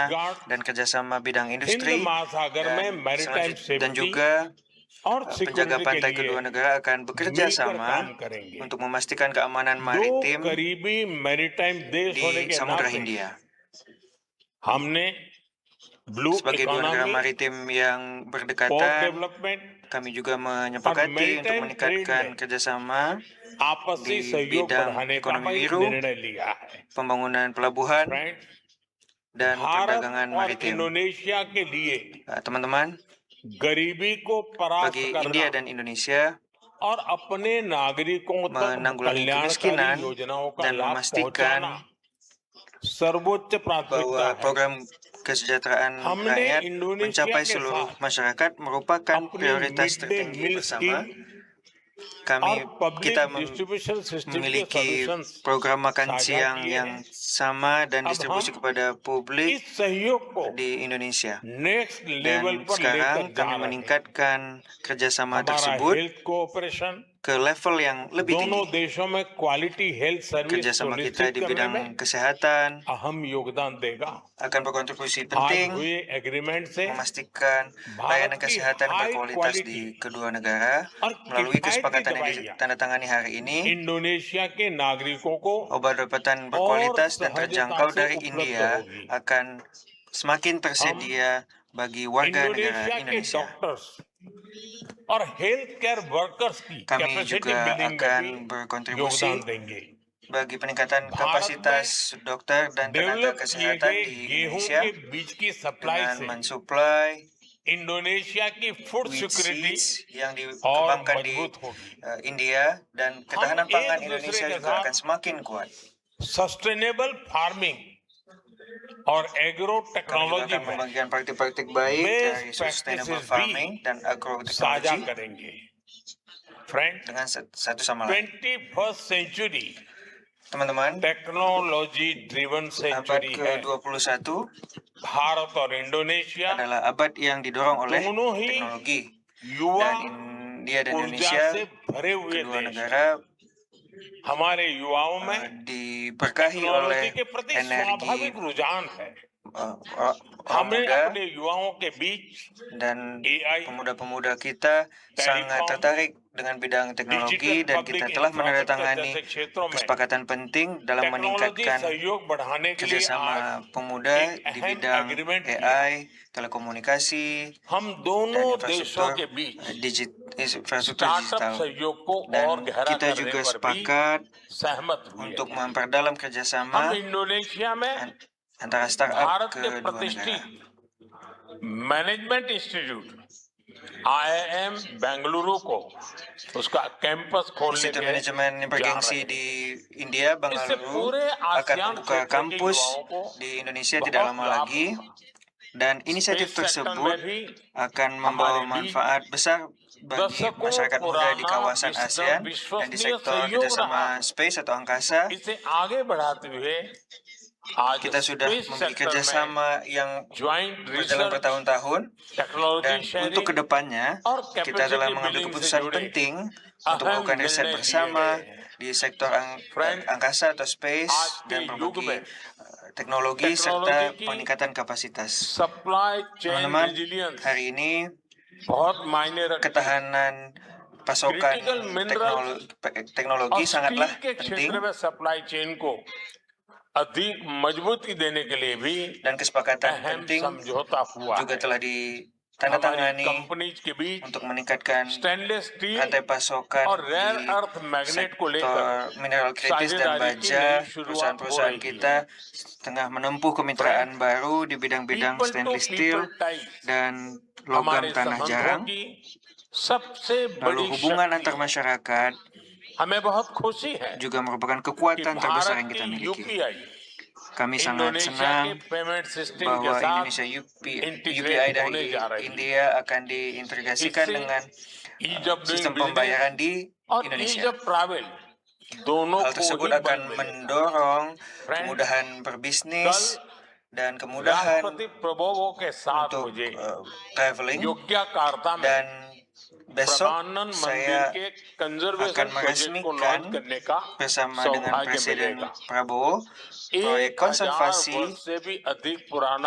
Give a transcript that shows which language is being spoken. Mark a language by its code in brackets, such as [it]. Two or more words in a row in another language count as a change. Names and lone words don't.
[en] coast guard, [id] dan kerjasama bidang [hi] हिंद [id] industri [hi] महासागर में मैरीटाइम [id] dan [hi] सेफ्टी [id] juga [hi] और [id] penjaga [hi] सिक्योरिटी के [id] pantai [hi] लिए [id] kedua negara akan bekerja [hi] मिलकर [id] sama [hi] काम करेंगे। [id] untuk memastikan keamanan [hi] दो [id] maritim [hi] करीबी मैरीटाइम देश होने [id] di [hi] के [id] Samudra [hi] नाते [id] Hindia. [hi] हमने ब्लू [id] Sebagai dua negara [hi] इकोनॉमी, [id] maritim yang [hi] पोर्ट [id] berdekatan, [hi] डेवलपment, [id] kami juga menyepakati untuk [hi] maritime [id] meningkatkan [hi] trade [id] kerjasama [hi] आपसी [id] di [hi] सहयोग [id] bidang [hi] बढ़ाने का [id] ekonomi [hi] एक [id] biru, [hi] निर्णय लिया है। [id] pembangunan pelabuhan, [hi] फ्रेंड्स, [id] dan [hi] भारत [id] perdagangan [hi] और [id] maritim. [hi] इंडोनेशिया के लिए [id] Teman-teman, [hi] गरीबी को परास्त [id] bagi [hi] करना [id] India dan Indonesia [hi] और अपने नागरिकों तक [id] menanggulangi [hi] कल्याणकारी [id] kemiskinan [hi] योजनाओं का [id] dan [hi] लाभ [id] memastikan [hi] पहुंचाना सर्वोच्च प्राथमिकता [id] bahwa [hi] है। [id] program kesejahteraan [hi] हमने [id] rakyat [hi] इंडोनेशिया [id] mencapai [hi] के [id] seluruh [hi] साथ [id] masyarakat merupakan [hi] अपनी [id] prioritas [hi] मिड डे [id] tertinggi [hi] मील [id] bersama. [hi] स्कीम [id] Kami [hi] और पब्लिक [id] kita [hi] डिस्ट्रीब्यूशन सिस्टम के [id] memiliki [hi] सॉल्यूशंस [id] program makan [hi] साझा [id] siang [hi] किए [id] yang [hi] हैं। [id] sama dan [hi] अब [id] distribusi [hi] हम [id] kepada publik [hi] इस सहयोग को [id] di Indonesia. [en] next level [id] Dan [hi] पर लेकर [id] sekarang [hi] जा [id] kami [hi] रहे हैं। [id] meningkatkan kerjasama [hi] हमारा [id] tersebut [en] health cooperation [id] ke level yang lebih [hi] दोनों [id] tinggi. [hi] देशों में [en] quality health service [id] Kerjasama kita [hi] सुनिश्चित [id] di [hi] करने [id] bidang [hi] में [id] kesehatan [hi] अहम योगदान देगा। [id] akan berkontribusi [hi] आज [id] penting [hi] हुए एग्रीमेंट से [id] memastikan layanan [hi] भारत की [id] kesehatan [hi] हाई [id] berkualitas [hi] क्वालिटी [id] di kedua negara [hi] और [id] melalui [hi] किफायती [id] kesepakatan yang [hi] दवाइयाँ [id] ditandatangani hari ini. [hi] इंडोनेशिया के नागरिकों को [id] Obat-obatan [hi] और [id] berkualitas dan [hi] सहजता [id] terjangkau [hi] से [id] dari [hi] उपलब्ध [id] India [hi] होगी। [id] akan semakin tersedia bagi warga negara [hi] इंडोनेशिया के [id] Indonesia. [hi] डॉक्टर्स और [en] health care workers [hi] की [id] Kami [hi] कैपेसिटी [id] juga [hi] बिल्डिंग में [id] akan [hi] भी [id] berkontribusi [hi] योगदान देंगे। [id] bagi peningkatan [hi] भारत [id] kapasitas dokter dan tenaga [hi] डेवलप किए [id] kesehatan [hi] गए [id] di [hi] गेहूं [id] Indonesia [hi] के बीज की सप्लाई [id] dengan [hi] से [id] mensuplai [hi] इंडोनेशिया की फूड wheat सिक्योरिटी [id] seeds yang [hi] और [id] dikembangkan di [hi] मजबूत होगी। [id] India dan ketahanan [hi] हम [id] pangan [hi] एक [id] Indonesia [hi] दूसरे के [id] juga [hi] साथ [id] akan semakin kuat. [en] sustainable farming और एग्रो [id] Kami juga [hi] टेक्नोलॉजी [id] akan [hi] में [id] membagikan praktik-praktik baik [hi] बेस्ट [id] dari sustainable [hi] प्रैक्टिसेस farming भी [id] dan [hi] साझा [id] agroteknologi [hi] करेंगे। फ्रेंड, [id] dengan satu sama lain. [en] 21st century [id] Teman-teman, [en] technology driven [id] abad [hi] सेंचुरी है। [id] ke-21 [hi] भारत और इंडोनेशिया [id] adalah abad yang didorong oleh [hi] दोनों ही [id] teknologi. [hi] युवा [id] Dan India dan [hi] ऊर्जा [id] Indonesia, [hi] से भरे हुए [id] kedua [hi] देश हैं। [id] negara [hi] हमारे युवाओं में [id] diberkahi oleh [hi] टेक्नोलॉजी के प्रति [id] energi [hi] स्वाभाविक रुझान है। [id] orang [hi] हमने [id] muda [hi] अपने युवाओं के बीच [id] dan [hi] AI, [id] pemuda-pemuda kita sangat tertarik dengan bidang teknologi [hi] डिजिटल [id] dan [hi] पब्लिक [id] kita telah [hi] इंफ्रास्ट्रक्चर [id] menandatangani [hi] जैसे क्षेत्रों में [id] kesepakatan penting dalam [hi] टेक्नोलॉजी [id] meningkatkan [hi] सहयोग बढ़ाने के लिए आज [id] kerjasama pemuda [hi] एक [id] di [hi] अहम [id] bidang [hi] एग्रीमेंट किया। [id] AI, telekomunikasi, [hi] हम [id] dan [hi] दोनों देशों [id] infrastruktur [hi] के बीच [id] infrastruktur [hi] स्टार्टअप [id] digital. [hi] सहयोग को [id] Dan [hi] और गहरा [id] kita [hi] करने [id] juga [hi] पर भी [id] sepakat [hi] सहमत हुए [id] untuk [hi] हैं। [id] memperdalam [hi] हम [id] kerjasama [hi] इंडोनेशिया में [id] antara startup [hi] भारत के [id] kedua negara. [hi] प्रतिष्ठित [en] management institute [hi] IIM बेंगलुरु को उसका कैंपस खोलने [id] Institut [hi] के [id] Manajemen yang [hi] जा [id] bergengsi [hi] रहे हैं। [id] di India, [hi] इससे [id] Bangalore, [hi] पूरे [id] akan [hi] आसियान [id] membuka [hi] क्षेत्र के [id] kampus [hi] युवाओं को [id] di Indonesia tidak [hi] बहुत [id] lama [hi] लाभ [id] lagi. [hi] होगा। [id] Dan inisiatif [en] space sector [id] tersebut [hi] में भी [id] akan membawa [hi] हमारे बीच [id] manfaat besar bagi [hi] दशकों [id] masyarakat muda di [hi] पुराना [id] kawasan ASEAN dan di [hi] विश्वसनीय [id] sektor [hi] सहयोग [id] kerjasama [hi] रहा। [id] space atau angkasa. [hi] इसे आगे बढ़ाते हुए आज [id] Kita sudah [hi] स्पेस [id] memiliki [hi] सेक्टर में [id] kerjasama yang [hi] ज्वाइंट [id] berjalan [hi] रिसर्च [id] bertahun-tahun. [hi] टेक्नोलॉजी [id] Dan untuk [hi] शेयरिंग [id] kedepannya, [hi] और [id] kita telah [hi] कैपेसिटी [id] mengambil [hi] बिल्डिंग से [id] keputusan [hi] जुड़े [id] penting untuk [hi] अहम [id] melakukan riset [hi] निर्णय लिए [id] bersama [hi] गए हैं। [id] di sektor [hi] Friend, [id] angkasa atau space [hi] आज के [id] dan [hi] युग [id] berbagi [hi] में [id] teknologi serta [hi] टेक्नोलॉजी की [id] peningkatan kapasitas. [en] supply chain [id] Teman-teman, [hi] रेजिलियंस [id] hari ini [hi] बहुत मायने रखती है। [id] ketahanan pasokan [en] critical minerals [id] teknologi [hi] और [id] sangatlah [hi] स्टील के [id] penting, [hi] क्षेत्र में [en] supply chain [hi] को अधिक मजबूती देने के लिए भी [id] dan kesepakatan [hi] अहम [id] penting [hi] समझौता हुआ [id] juga [hi] है। [id] telah [hi] हमारी [id] tandatangani [hi] कंपनीज के बीच [id] untuk meningkatkan [en] stainless steel [id] rantai pasokan [hi] और रेयर [id] di [en] earth magnet [hi] को लेकर [id] sektor mineral kritis dan [hi] साझेदारी की [id] baja. [hi] नई शुरुआत हो [id] Perusahaan-perusahaan [hi] रही [id] kita tengah menempuh kemitraan baru di bidang-bidang [en] people to [id] stainless [hi] पीपल [id] steel [hi] टाइज [id] dan [hi] हमारे [id] logam tanah [hi] संबंधों [id] jarang. [hi] की सबसे [id] Lalu [hi] बड़ी [id] hubungan [hi] शक्ति [id] antar masyarakat [hi] हमें बहुत खुशी है [id] juga merupakan [hi] कि [id] kekuatan terbesar [hi] भारत [id] yang kita [hi] की [id] miliki. [hi] यूपीआई [id] Kami sangat [hi] इंडोनेशिया के [id] senang [hi] पेमेंट सिस्टम के [id] bahwa [hi] साथ [id] Indonesia UPI [hi] इंटीग्रेट होने [id] dari [hi] जा रही है [id] India akan diintegrasikan [hi] इससे [id] dengan [en] ease of doing [id] sistem [hi] बिजनेस [id] pembayaran di [hi] और ईज [id] Indonesia. [en] of travel [hi] दोनों [id] Hal [hi] को [id] tersebut [hi] ही [id] akan [hi] बल मिलेगा [id] mendorong [hi] Friends, [id] kemudahan berbisnis dan kemudahan [hi] राष्ट्रपति प्रभुओं के साथ [id] untuk [hi] मुझे [id] traveling. [hi] योग्यकार्ता में [id] Dan besok [hi] प्रधानन मंदिर [id] saya [hi] के कंजर्वेशन [id] akan [hi] प्रोजेक्ट को [id] meresmikan [hi] लॉन्च करने का [id] bersama dengan [hi] सौभाग्य [id] Presiden [hi] मिलेगा [id] Prabowo proyek [hi] 1000 [id] konservasi [hi] वर्ष से भी अधिक पुराना